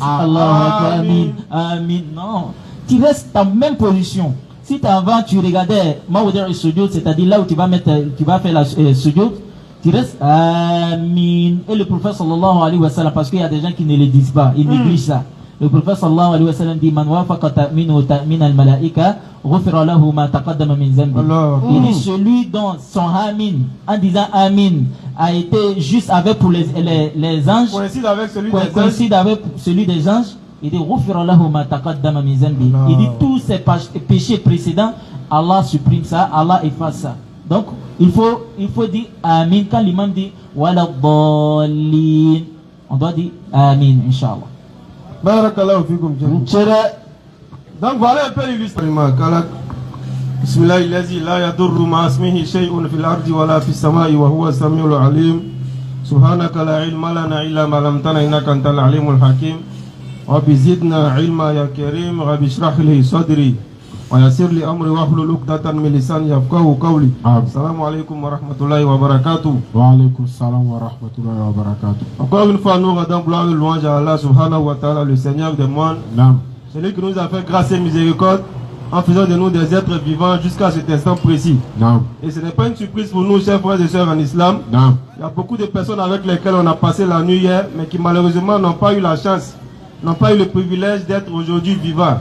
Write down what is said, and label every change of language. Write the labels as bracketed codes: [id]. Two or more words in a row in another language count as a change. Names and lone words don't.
[ar] الله آمين آمين. [fr] Non. Tu restes dans la même position. Si avant tu regardais Mawdir et Sujoud, c'est-à-dire là où tu vas faire la Sujoud, tu restes Amin. Et le prophète [ar] صلى الله عليه وسلم, [fr] parce qu'il y a des gens qui ne le disent pas, ils négligent ça. Le prophète [ar] صلى الله عليه وسلم [fr] dit [ar] من وافق تأمينه تأمين الملائكة غفر له ما تقدم من ذنبه. [fr] Il dit celui dont son Amin, en disant Amin, a été juste avec pour les anges, coïncide avec celui des anges. Il dit [ar] غفر له ما تقدم من ذنبه. [fr] Il dit tous ces péchés précédents, Allah supprime ça, Allah efface ça. Donc il faut dire Amin. Quand l'imam dit [ar] ولا الضالين, [fr] on doit dire Amin, Inch'Allah. [ar] بارك الله فيكم. [fr] Donc voilà un peu l'illustration. [ar] بسم الله الذي لا يضر مع اسمه شيء في الأرض ولا في السماء وهو السميع العليم. سبحانك لا علم لنا إلا ما علمتنا إنك أنت العليم الحكيم. رب زدنا علما يا كريم. رب اشرح لي صدري ويسر لي أمري واحلل عقدة من لساني يفقهوا قولي. السلام عليكم ورحمة الله وبركاته. وعليكم السلام ورحمة الله وبركاته. [fr] Encore une fois, nous rendons gloire et louange à [ar] الله سبحانه وتعالى, [fr] le Seigneur des mondes. Celui qui nous a fait grâce et miséricorde en faisant de nous des êtres vivants jusqu'à cet instant précis. Et ce n'est pas une surprise pour nous, chers frères et sœurs en islam. Il y a beaucoup de personnes avec lesquelles on a passé la nuit hier, mais qui malheureusement n'ont pas eu la chance, n'ont pas eu le privilège d'être aujourd'hui vivants.